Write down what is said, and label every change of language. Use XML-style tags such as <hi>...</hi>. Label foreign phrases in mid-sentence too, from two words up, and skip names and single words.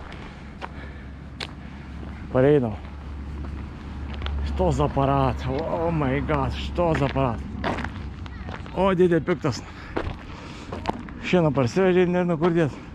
<lt>Pareidam.</lt> <ru>Что за аппарат?</ru> <en>Oh my god,</en> <ru>что за аппарат?</ru> <lt>O, dėdė piktas. Šiandien parsivežė, nežinau kur dėt.</lt>